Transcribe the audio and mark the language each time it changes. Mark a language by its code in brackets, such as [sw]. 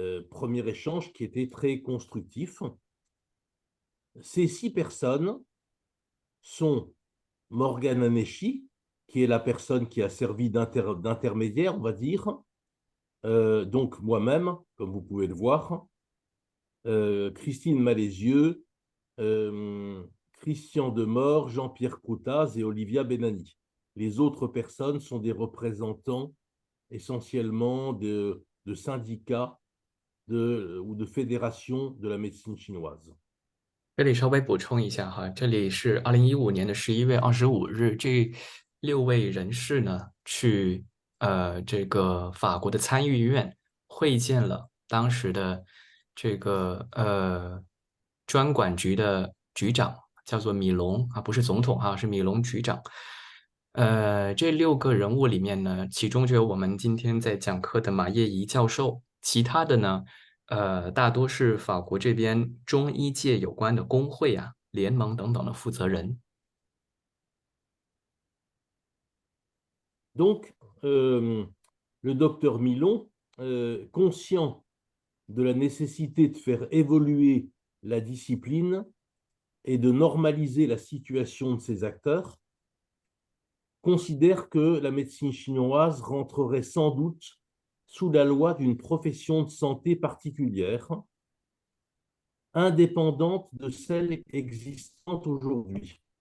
[fr] Premier échange qui était très constructif. Ces 6 personnes sont Morgane Hanéchi, qui est la personne qui a servi d'intermédiaire, on va dire, donc moi-même, comme vous pouvez le voir, Christine Malézieux, Christian Demore, Jean-Pierre Coutaz et Olivia Benani. Les autres personnes sont des représentants essentiellement de syndicats ou de fédérations de la médecine chinoise. [zh] 这里稍微补充一下哈，这里是2015年的11月25日，这6位人士呢去这个法国的参议院会见了当时的这个专管局的局长，叫做米龙啊，不是总统哈，是米龙局长。这6个人物里面呢，其中就有我们今天在讲课的马叶怡教授，其他的呢。大多是法国这边中医界有关的工会啊、联盟等等的负责人。 [fr] Donc, le docteur Milon, conscient de la nécessité de faire évoluer la discipline et de normaliser la situation de ces acteurs, considère que la médecine chinoise rentrerait sans doute sous la loi d'une profession de santé particulière, indépendante de celle existante aujourd'hui.